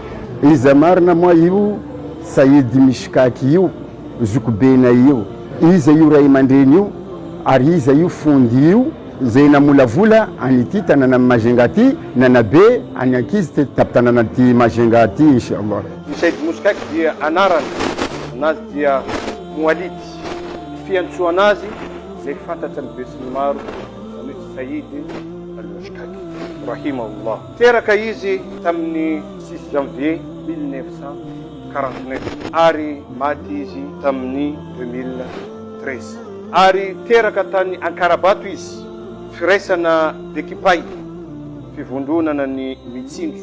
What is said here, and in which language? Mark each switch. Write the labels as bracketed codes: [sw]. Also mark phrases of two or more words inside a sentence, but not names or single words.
[mg] Iza marina moa io Saidi Mishkaki io zokobena io iza io ray aman-dreny io ary iza io fondy io zay namolavola an'ity tanàna Majunga ty nanabe any ankizy ty tapitanàna ty Majunga ty inshallah. Saidi Mishkaki dia anarany anazy dia Moalid fiantsoa anazy zay fantatry ny be sy ny maro ny Saidi al-Mishkaki rahimahullah. Teraka izy tamin'ny 6 janvier 1949 ary maty izy tamin'ny 2013 ary teraka tany Ankarabato izy firaisana dekipay fivondronana ny Mitsinjo.